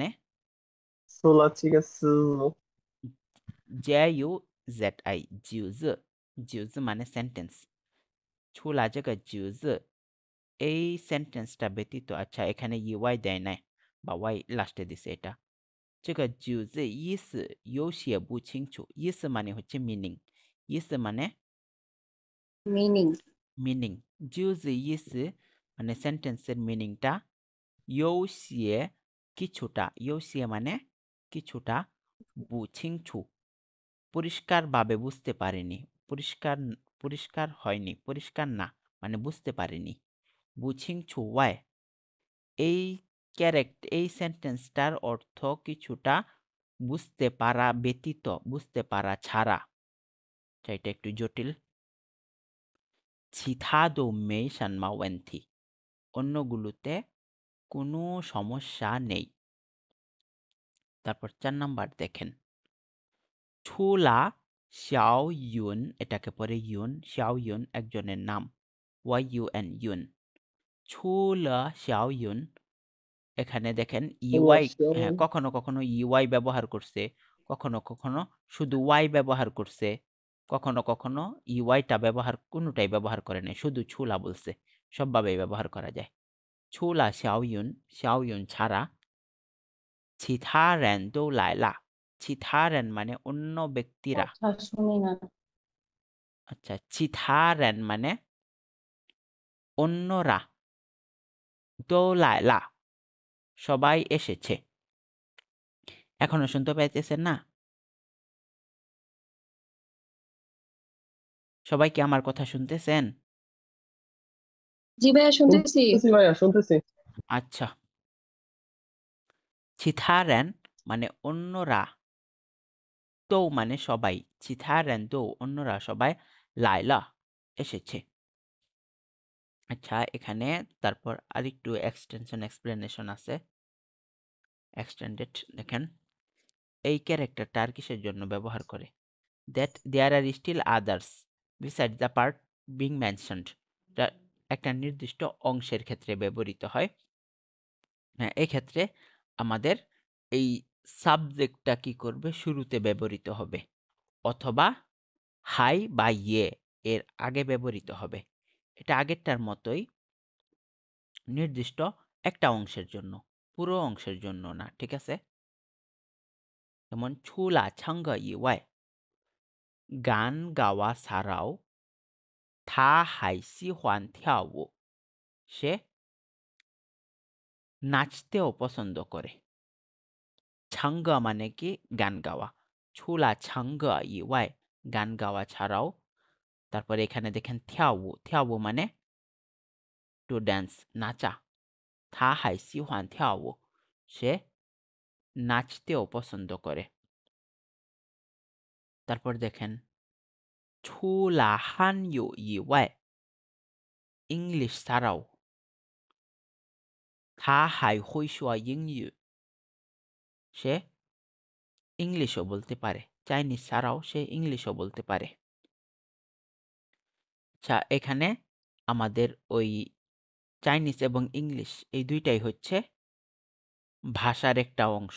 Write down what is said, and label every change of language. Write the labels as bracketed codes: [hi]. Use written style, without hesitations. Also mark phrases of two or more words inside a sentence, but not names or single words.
[zh] সোলা চিকা JUZI, জিউজি। [bn] জিউজি মানে সেন্টেন্স। [zh] 除了这个句子, [bn] এই সেন্টেন্সটা ব্যতীত, আচ্ছা এখানে ইউআই দেয় নাই বা ওয়াই লাস্টে দিছে এটা। [zh] 这个句子意思有些不清楚，意思 [bn] মানে হচ্ছে মিনিং, 意思 মানে মিনিং। মিনিং। [zh] 句子意思 [bn] মানে সেন্টেন্সের মিনিংটা, 有些কিছুটা, 有些 মানে কিছুটা, [zh] 不清楚 [bn] পরিষ্কারভাবে বুঝতে পারিনি, পরিষ্কার হয়নি, পরিষ্কার না মানে বুঝতে পারিনি। [zh] 不清楚 why, [bn] এই এই সেন্টেন্সটার অর্থ কিছুটা বুঝতে পারা ব্যতীত, বুঝতে পারা ছাড়া। এটা একটু জটিল। 其他都没什么问题, অন্যগুলোতে কোনো সমস্যা নেই। তারপর 4 নাম্বার দেখেন, ছুলা xiao yun, এটাকে পরে ইউন, xiao yun একজনের নাম, YUN, ইউন। ছুলা xiao yun, এখানে দেখেন ইউআই, হ্যাঁ কখনো কখনো ইউআই ব্যবহার করছে, কখনো কখনো শুধু ওয়াই ব্যবহার করছে, কখনো কখনো ইউআইটা কোনোটাই ব্যবহার করে নাই, শুধু ছুলা বলছে। সবভাবেই ব্যবহার করা যায়। ছুলা xiao yun ছাড়া, [zh] 其他人都来了, 其他人 [bn] মানে অন্য ব্যক্তিরা। কথা শুনি না। আচ্ছা, [zh] 其他人 [bn] মানে অন্যরা, [zh] 都来了 [bn] সবাই এসেছে। এখনো শুনতে পাইতেছেন না? সবাই কি আমার কথা শুনতেছেন? জি ভাইয়া শুনতেছি। শুনতেছি ভাইয়া, শুনতেছি। আচ্ছা, [zh] 其他人 [bn] মানে অন্যরা, তো মানে সবাই, [zh] 其他人都 [bn] অন্যরা সবাই, [zh] 来了 [bn] এসেছে। আচ্ছা, এখানে তারপর আরেকটু এক্সটেনশন এক্সপ্লেনেশন আছে। এক্সটেন্ডেড দেখেন, এই ক্যারেক্টারটা আর কিসের জন্য ব্যবহার করে? [en] that there are still others besides the part being mentioned, [bn] এটা একটা নির্দিষ্ট অংশের ক্ষেত্রে ব্যবহৃত হয়। হ্যাঁ, এই ক্ষেত্রে আমাদের এই সাবজেক্টটা কি করবে? শুরুতে ব্যবহৃত হবে, অথবা হাই বা ইয়ে এর আগে ব্যবহৃত হবে। এটা আগেরটার মতোই নির্দিষ্ট একটা অংশের জন্য, পুরো অংশের জন্য না, ঠিক আছে? যেমন [zh] 除了唱歌以外, [bn] গান গাওয়া ছাড়াও, [zh] 他还喜欢跳舞, [bn] সে নাচতেও পছন্দ করে। ছাঙ্গ মানে কি? গান গাওয়া। [zh] 除了唱歌以外, [bn] গান গাওয়া ছাড়াও। তারপরে এখানে দেখেন থিয়াও, থিয়াও মানে টু ড্যান্স, নাচা। 他还喜欢跳舞, সে নাচতেও পছন্দ করে। তারপর দেখেন, [zh] 除了汉语以外， [bn] ইংলিশ ছাড়াও, [zh] 他还会说英语, [bn] সে ইংলিশও বলতে পারে। চাইনিজ ছাড়াও সে ইংলিশও বলতে পারে। আচ্ছা, এখানে আমাদের ওই চাইনিজ এবং ইংলিশ এই দুইটাই হচ্ছে ভাষার একটা অংশ।